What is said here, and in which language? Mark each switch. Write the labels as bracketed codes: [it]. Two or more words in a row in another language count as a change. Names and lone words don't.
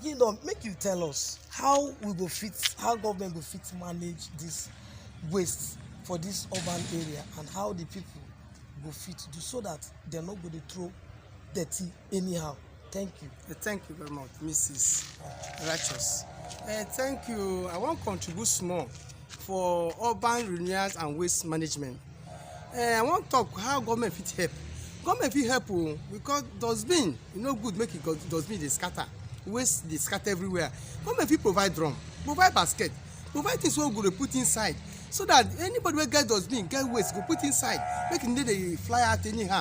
[pcm] Kingdom, make you tell us how we go fit, how government go fit manage this waste for this urban area and how the people go fit do so that they're not going to throw dirty anyhow. Thank you. Thank you very much, Mrs. Righteous. Thank you. I want to contribute small for urban renewal and waste management. I want to talk how government fit help. Government fit help because dustbin, good make it dustbin dey scatter, waste dey scatter everywhere. Government fit provide drum, provide basket, provide things wey we go put inside so that anybody wey get dustbin get waste go put inside, make e no dey fly out anyhow.